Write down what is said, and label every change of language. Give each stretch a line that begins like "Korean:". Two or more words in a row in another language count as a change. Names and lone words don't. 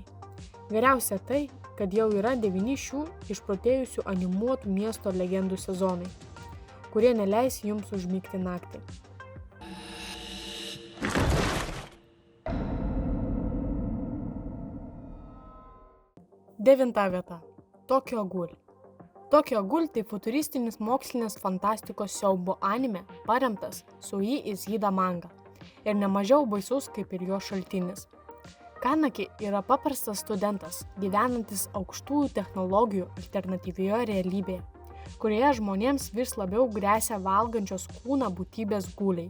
Lithuanian: Geriausia tai, kad jau yra 9 šių išprotėjusių animuotų miesto legendų sezonai, kurie neleis jums užmigti naktį. Devinta vieta. Tokyo Ghoul. Tokyo Ghoul tai futuristinis mokslinės fantastikos siaubo anime, paremtas Sui Izhida manga ir nemažiau baisus kaip ir jo šaltinis. Kanaki yra paprastas studentas, gyvenantis aukštųjų technologijų alternatyvioje realybėje, kurioje žmonėms vis labiau gresia valgančios kūną būtybės gūliai.